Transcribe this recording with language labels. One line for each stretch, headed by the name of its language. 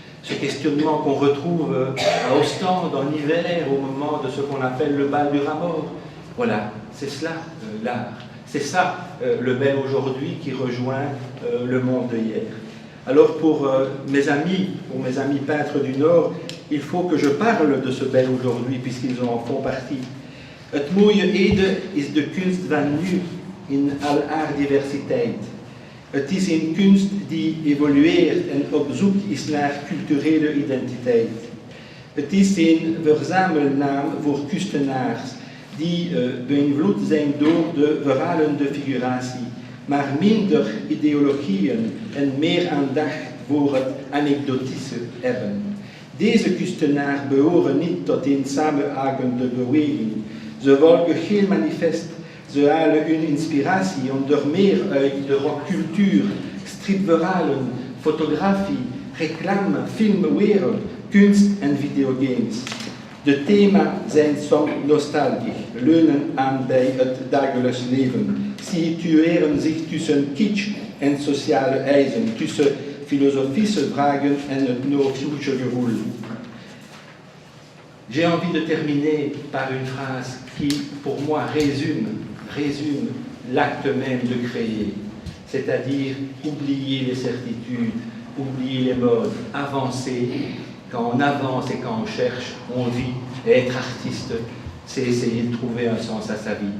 French: Ce questionnement qu'on retrouve à Ostende en hiver, au moment de ce qu'on appelle le bal du Ramor. Voilà, c'est cela l'art. C'est ça le Bel Aujourd'hui qui rejoint le monde de hier. Alors pour mes amis peintres du Nord, il faut que je parle de ce Bel Aujourd'hui puisqu'ils en font partie.
Dutch: Het mooie Ede is de kunst van nu in al haar diversiteit. Het is een kunst die evolueert en op zoek is naar culturele identiteit. Het is een verzamelnaam voor kunstenaars die beïnvloed zijn door de verhalende figuratie, maar minder ideologieën en meer aandacht voor het anekdotische hebben. Deze kunstenaars behoren niet tot een samenhangende beweging. Ze volgen geen manifest. Ze halen hun inspiratie onder meer uit de rockcultuur, stripverhalen, fotografie, reclame, filmwereld, kunst en videogames. De thema's zijn soms nostalgisch, leunen aan bij het dagelijks leven, situeren zich tussen kitsch en sociale eisen, tussen filosofische vragen en het nostalgische gevoel.
French: J'ai envie de terminer par une phrase qui, pour moi, résume l'acte même de créer, c'est-à-dire oublier les certitudes, oublier les modes, avancer. Quand on avance et quand on cherche, on vit. Et être artiste, c'est essayer de trouver un sens à sa vie.